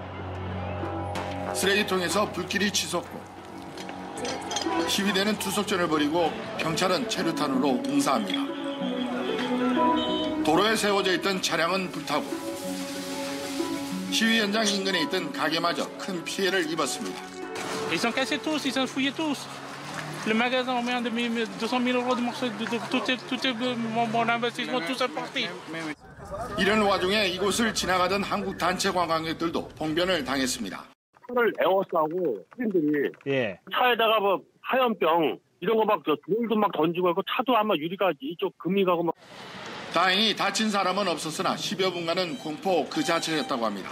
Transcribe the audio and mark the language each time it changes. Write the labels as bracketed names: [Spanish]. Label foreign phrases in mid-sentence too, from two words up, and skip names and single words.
[Korean] 쓰레기통에서 불길이 치솟고 시위대는 투석전을 벌이고 경찰은 체류탄으로 응사합니다. 도로에 세워져 있던 차량은 불타고 시위 현장 인근에 있던 가게마저 큰 피해를 입었습니다. [French] Ils sont cassés tous, ils sont fouillés tous. Le magasin, on met 200 000 euros de morceaux, tout mon investissement, tout ça parti. [Korean] 이런 와중에 이곳을 지나가던 한국 단체 관광객들도 봉변을 당했습니다. 차를 에워싸고 시민들이 차에다가 뭐 하얀병 이런 거 막 돌도 막 던지고 하고 차도 아마 유리가 이쪽 금이 가고 막. 다행히 다친 사람은 없었으나 10여 분간은 공포 그 자체였다고 합니다.